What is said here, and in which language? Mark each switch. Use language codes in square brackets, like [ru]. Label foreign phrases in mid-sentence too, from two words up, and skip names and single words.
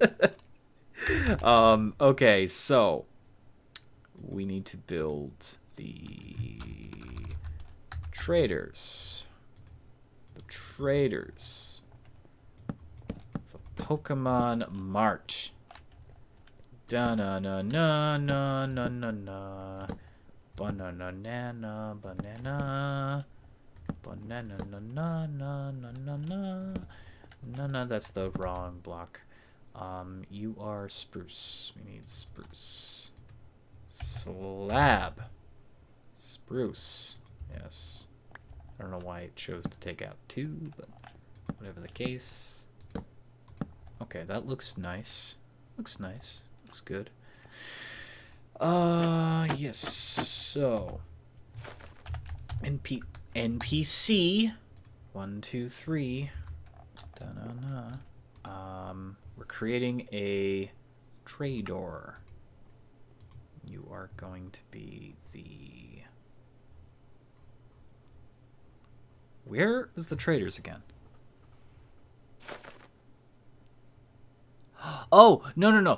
[en] Okay, so we need to build the traders. The Pokemon Mart. Da-na-na-na-na-na-na-na. Banana-nana, banana. Banana-na-na-na-na-na. No, that's the wrong block. You are spruce. We need spruce. Slab. Spruce. Yes. I don't know why it chose to take out 2, but whatever the case. Okay, that looks nice. Looks nice. Looks good. Yes. So NPC 1, 2, 3. Da-na-na. We're creating a trader. You are going to be the... Where is the traders again? Oh, no.